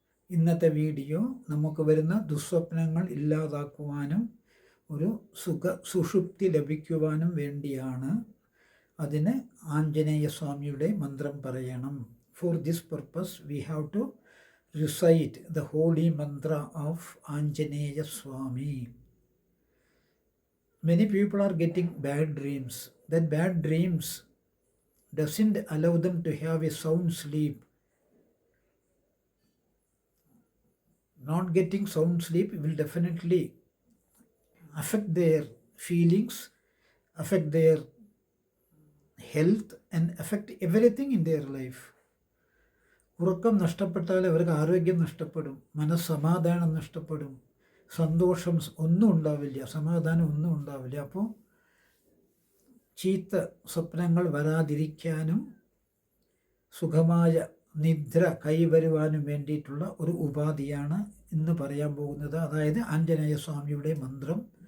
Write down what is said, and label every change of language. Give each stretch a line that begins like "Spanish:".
Malayalam: ഇന്നത്തെ വീഡിയോ നമുക്ക് വരുന്ന ദുസ്വപ്നങ്ങൾ ഇല്ലാതാക്കുവാനും ഒരു സുഷുപ്തി ലഭിക്കുവാനും വേണ്ടിയാണ്. അതിന് ആഞ്ജനേയ സ്വാമിയുടെ മന്ത്രം പറയണം.
English: For this purpose we have to recite the holy mantra of Anjaneya Swami. Many people are getting bad dreams. That bad dreams doesn't allow them to have a sound sleep. Not getting sound sleep will definitely affect their feelings, affect their health and affect everything in their life.
Malayalam: ഉറക്കം നഷ്ടപ്പെട്ടാൽ അവർക്ക് ആരോഗ്യം നഷ്ടപ്പെടും, മനസ്സമാധാനം നഷ്ടപ്പെടും, സന്തോഷം ഒന്നും ഉണ്ടാവില്ല, സമാധാനം ഒന്നും ഉണ്ടാവില്ല. അപ്പോൾ ചീത്ത സ്വപ്നങ്ങൾ വരാതിരിക്കാനും സുഖമായ നിദ്ര കൈവരുവാനും വേണ്ടിയിട്ടുള്ള ഒരു ഉപാധിയാണ് ഇന്ന് പറയാൻ പോകുന്നത്, അതായത് ആഞ്ജനേയ സ്വാമിയുടെ മന്ത്രം.